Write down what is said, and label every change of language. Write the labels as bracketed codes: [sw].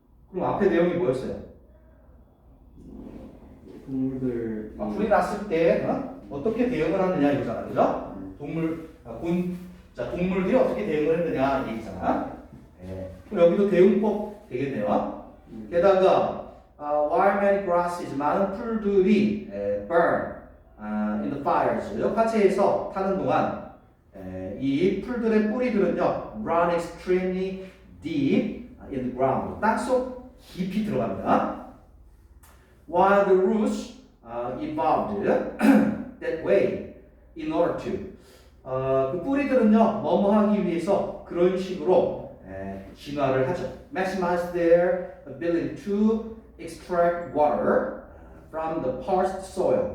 [ko] 그럼 앞에 내용이 뭐였어요? 동물들. 불이 났을 때, 어떻게 대응을 하느냐 이거잖아. 그죠? 동물들이 어떻게 대응을 했느냐 이 얘기잖아. 그럼 여기도 대응법 되겠네요. 게다가 [en] while many grasses [ko] 많은 풀들이 [en] burn in the fires [ko] 화재에서 타는 동안 이 풀들의 뿌리들은요 [en] run extremely deep in the ground [ko] 땅속 깊이 들어갑니다. [en] While the roots evolved that way in order to [ko] 그 뿌리들은요 뭐뭐 하기 위해서 그런 식으로 진화를 하죠. [en] Maximize their ability to extract water from the parched soil.